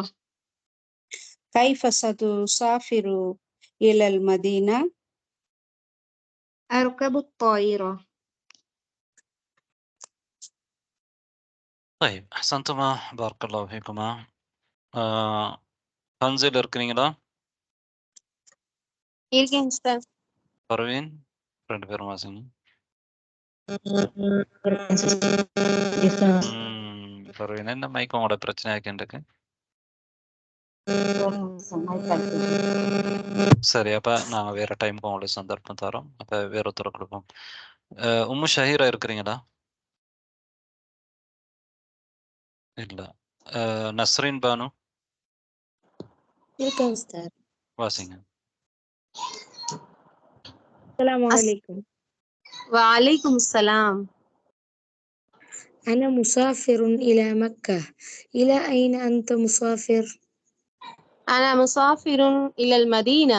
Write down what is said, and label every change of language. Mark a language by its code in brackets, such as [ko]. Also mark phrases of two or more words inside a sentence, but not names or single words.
[ar] كيف ستسافر إلى المدينة؟ أركب الطائرة. طيب أحسنتما بارك الله فيكما. [ta] تنزيل இருக்கிறீங்களா? இருக்கேன் உஸ்தாத். பர்வீன் ரெண்டு பேரும் வாசிங்க. பர்வீன் என்ன மைக் உங்களோட பிரச்சனை ஆக்கின்றிருக்கு? சரி, அப்ப நாங்க வேற டைமுக்கு உங்களுக்கு சந்தர்ப்பம் தரோம். அப்ப வேற ஒருத்தரை கொடுப்போம். உம்மு ஷஹீரா இருக்கிறீங்களா? இல்ல. நஸ்ரீன் பானு இருக்கேன் உஸ்தாத். வாசிங்க. [ar] السلام عليكم. وعليكم السلام. أنا مسافر إلى مكة. إلى أين أنت مسافر؟ أنا مسافر إلى المدينة.